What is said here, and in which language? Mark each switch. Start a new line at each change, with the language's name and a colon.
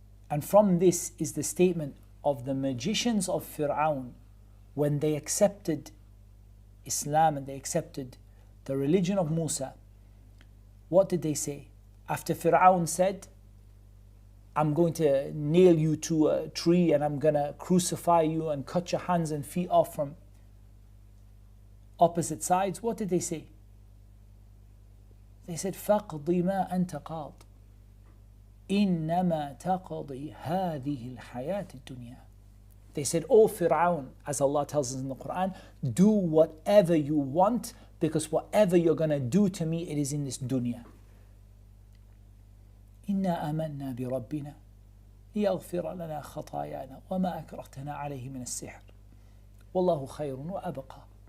English: And from this is the statement of the magicians of Fir'aun when they accepted Islam and they accepted the religion of Musa. What did they say? After Fir'aun said, I'm going to nail you to a tree and I'm going to crucify you and cut your hands and feet off from opposite sides, what did they say? They said,
Arabic: فَقْضِ مَا أَنْتَ قَاضٍ إِنَّمَا تَقْضِي هَذِهِ الْحَيَاةِ الدُّنْيَا.
English: They said, "O Fir'aun," as Allah tells us in the Qur'an, do whatever you want, because whatever you're going to do to me, it is in this dunya.
Arabic: إِنَّا آمَنَّا بِرَبِّنَا لِيَغْفِرَ لَنَا خَطَايَانَا وَمَا أَكْرَهْتَنَا عَلَيْهِ مِنَ السِّحْرِ وَاللَّهُ خَيْرٌ وَأَبْقَى.